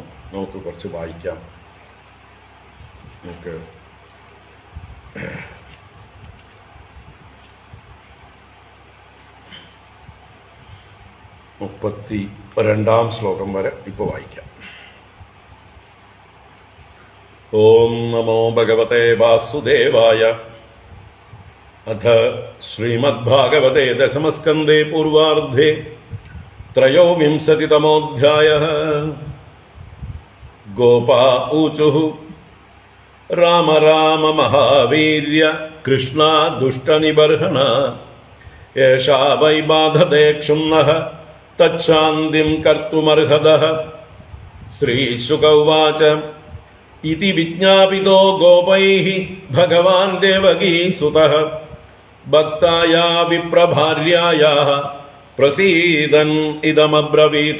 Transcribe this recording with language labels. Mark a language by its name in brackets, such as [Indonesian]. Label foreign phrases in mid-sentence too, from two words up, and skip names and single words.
[Malayalam] നമുക്ക് കുറച്ച് വായിക്കാം. നമുക്ക് 32-ാം ശ്ലോകം വരെ ഇപ്പോൾ വായിക്കാം. [Sanskrit] ഓം നമോ ഭഗവതേ വാസുദേവായ. അഥ ശ്രീമദ്ഭാഗവതേ ദശമസ്കന്ധേ പൂർവാർദ്ധേ ത്രയോവിംശതിതമോऽധ്യായः. गोपा ऊचुः राम राम महावीर्य कृष्णा दुष्टनिबर्हण एषा वै बाधते क्षुम्नः तच्छान्तिं कर्तुमर्हतः. श्रीशुक उवाच इति विज्ञापितो गोपैः भगवान् देवकीसुतः भक्ताया विप्रभार्यायाः प्रसीदन् इदमब्रवीत्.